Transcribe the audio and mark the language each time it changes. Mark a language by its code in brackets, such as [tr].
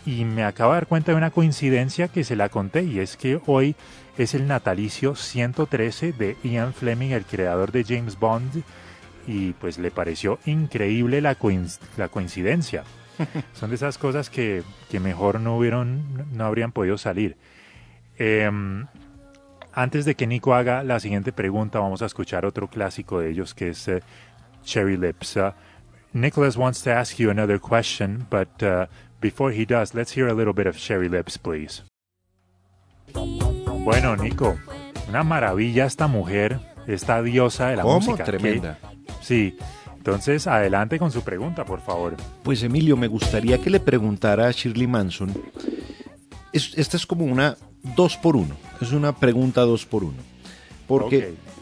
[es] Y me acabo de dar cuenta de una coincidencia que se la conté, y es que hoy es el natalicio 113 de Ian Fleming, el creador de James Bond, y pues le pareció increíble la coincidencia. Son de esas cosas que mejor no habrían podido salir. Antes de que Nico haga la siguiente pregunta, vamos a escuchar otro clásico de ellos, que es Cherry Lips. [en] Nicholas wants to ask you another question, but before he does, let's hear a little bit of Cherry Lips, please. [es] Bueno, Nico, una maravilla esta mujer, esta diosa de la ¿Cómo? Música. Tremenda. Sí, entonces adelante con su pregunta, por favor. Pues Emilio, me gustaría que le preguntara a Shirley Manson, esta es como una dos por uno, es una pregunta dos por uno, porque... Okay.